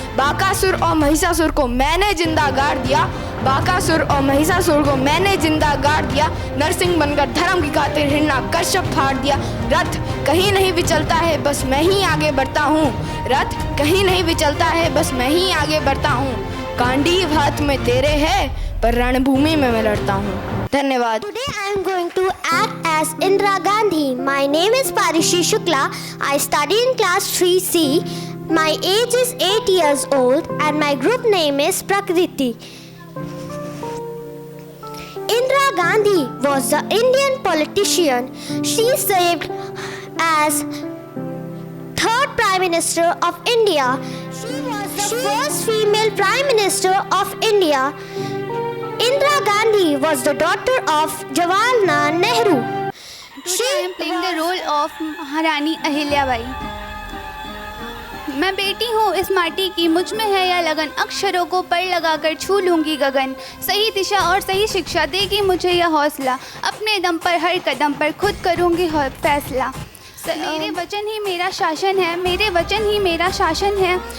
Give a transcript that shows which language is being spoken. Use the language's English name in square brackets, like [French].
[Hindi] बाकासुर और महिषासुर को मैंने जिंदा गाड़ दिया। बाकासुर और महिषासुर को मैंने जिंदा गाड़ दिया। नरसिंह बनकर धर्म की खातिर हिरण्याकश्यप फाड़ दिया। रथ कहीं नहीं विचलता है, बस मैं ही आगे बढ़ता हूँ। रथ कहीं नहीं विचलता है, बस मैं ही आगे बढ़ता हूँ। गांडीव हाथ में तेरे है, पर रणभूमि में मैं लड़ता हूँ। धन्यवाद। [English] Today I am going to act as Indira Gandhi. My name is Parishi Shukla. I study in class 3C. My age is 8 years old and my group name is Prakriti. Indira Gandhi was the Indian politician. She served as third Prime Minister of India. She was the first female Prime Minister of India. Indira Gandhi was the daughter of Jawaharlal Nehru. Today I am playing the role of Maharani Ahilyabai. [Hindi] मैं बेटी हूँ इस माटी की, मुझ में है यह लगन, अक्षरों को पढ़ लगाकर छू लूँगी गगन। सही दिशा और सही शिक्षा देगी मुझे यह हौसला, अपने दम पर हर कदम पर खुद करूँगी फैसला। मेरे वचन ही मेरा शासन है, मेरे वचन ही मेरा शासन है।